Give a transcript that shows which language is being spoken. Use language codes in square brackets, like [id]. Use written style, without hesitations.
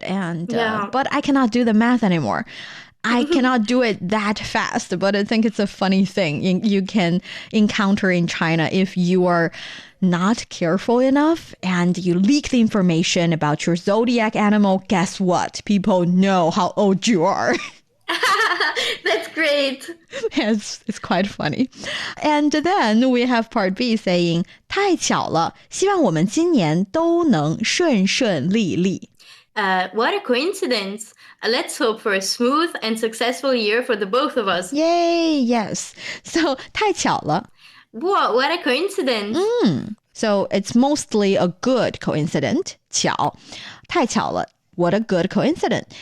[en] And but I cannot do the math anymore. I cannot do it that fast, but I think it's a funny thing you can encounter in China if you are not careful enough and you leak the information about your zodiac animal. Guess what? People know how old you are. That's great. It's quite funny. And then we have part B saying, [zh] 太巧了，希望我们今年都能顺顺利利。 [en] What a coincidence. Let's hope for a smooth and successful year for the both of us. Yay, yes. So, [zh] 太巧了. [en] Whoa, what a coincidence. So, it's mostly a good coincidence. [zh] 巧，太巧了. [en] What a good coincidence.